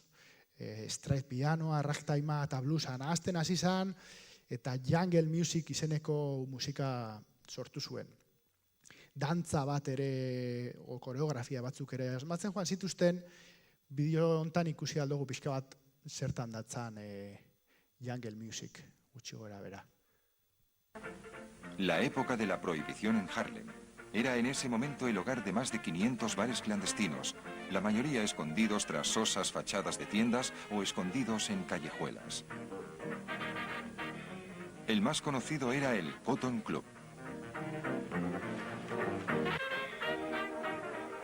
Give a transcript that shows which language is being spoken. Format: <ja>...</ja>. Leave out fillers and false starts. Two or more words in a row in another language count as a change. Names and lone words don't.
<eu>Straight pianoa, ragtimea eta bluesa nahazten hasi zan, eta</eu> <en>jungle music</en> <eu>izeneko musika sortu zuen. Dantza bat ere, koreografia batzuk ere asmatzen joan zituzten, bideo hontan ikusi aldugu pixka bat zertan datzan</eu> <en>jungle music,</en> <eu>gutxi gora bera.</eu> <es>La época de la prohibición en Harlem era en ese momento el hogar de más de 500 bares clandestinos, la mayoría escondidos tras sosas fachadas de tiendas o escondidos en callejuelas. El más conocido era el Cotton Club.</es>